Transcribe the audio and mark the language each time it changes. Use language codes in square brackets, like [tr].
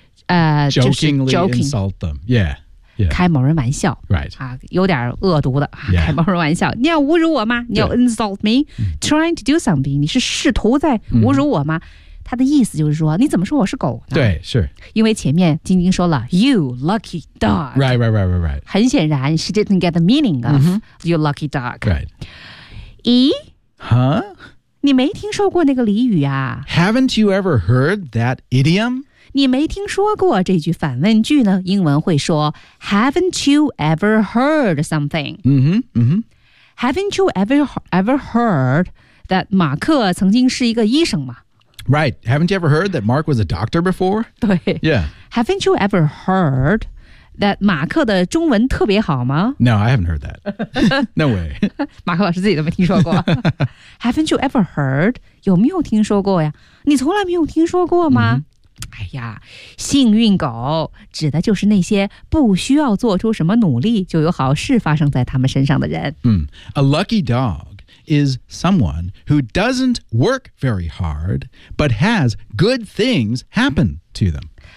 [en] jokingly insult them. Yeah. Yeah. [zh] 开某人玩笑。 [en] Right.、 [zh] 有点恶毒的、 [en] yeah. [zh] 开某人玩笑。你要侮辱我吗你要 [en] insult me?、Trying to do something. [zh] 你是试图在侮辱我吗、他的意思就是说你怎么说我是狗呢对是。因为前面晶晶说了 [en] you lucky dog. Right, right, right, right, right. [zh] 很显然 [en] she didn't get the meaning of、you lucky dog. Right. [zh] 咦 [en] Huh? [zh] 你没听说过那个俚语啊 [en] Haven't you ever heard that idiom? [zh] 你没听说过这句反问句呢英文会说 [en] Haven't you ever heard something? Haven't you ever heard that [zh] 马克曾经是一个医生吗 [en] Right. Haven't you ever heard that Mark was a doctor before? [zh] 对 [en] Yeah. Haven't you ever heard... That [zh] 马克的中文特别好吗 [en] No, I haven't heard that. No way. [zh] 马克老师自己都没听说过。 [en] Haven't you ever heard? [zh] 有没有听说过呀你从来没有听说过吗、哎呀幸运狗指的就是那些不需要做出什么努力就有好事发生在他们身上的人。 [en] A lucky dog is someone who doesn't work very hard, but has good things happen to them.